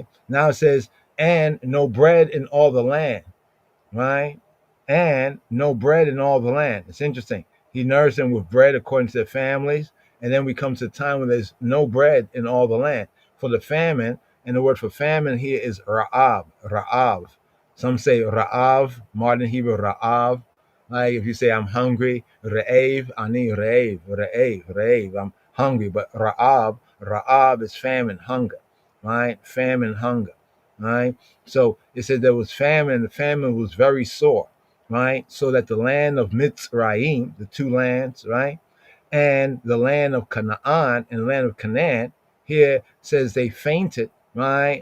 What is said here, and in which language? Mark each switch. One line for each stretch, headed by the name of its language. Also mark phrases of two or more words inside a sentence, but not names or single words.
English: Now it says, and no bread in all the land, right? And no bread in all the land. It's interesting. He nourished them with bread according to their families. And then we come to a time when there's no bread in all the land. For the famine, and the word for famine here is
Hebrew: ra'av, ra'av.
English: Some say ra'av, modern Hebrew ra'av. Like if you say I'm hungry,
Hebrew: re'av, ani re'av,
English: I'm hungry. But ra'av is famine, hunger, right? Famine, hunger, right? So it said there was famine, the famine was very sore, right? So that the land of Mitzrayim, the two lands, right? And the land of Canaan and the land of Canaan, here says they fainted, right?